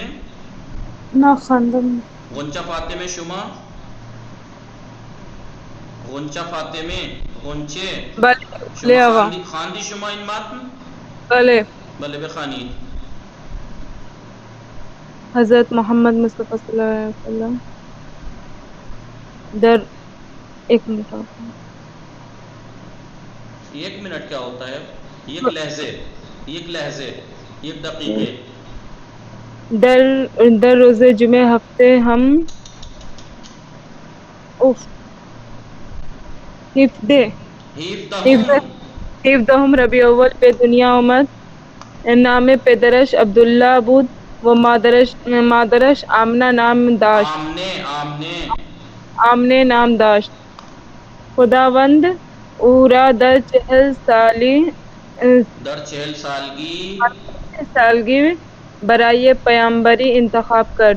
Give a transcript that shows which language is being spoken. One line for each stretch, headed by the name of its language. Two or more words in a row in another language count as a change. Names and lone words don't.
Persian: نه خواندم. غنچه فاطمه شما؟ غنچه بله آقا. خواندی شما این متن؟ بله بخوانید. حضرت محمد مصطفی
Arabic: صلی اللہ علیہ وسلم
Persian: در ایک
Urdu: منٹ کیا ہوتا ہے؟ ایک لحظے ایک دقیقے.
Persian: در روز جمعہ ہفتے ہم 17 ربیع اول به دنیا آمد. نام پدرش عبداللہ بود و مادرش آمنه نام داشت. خداوند او را در 40 سالگی برای پیامبری انتخاب کرد.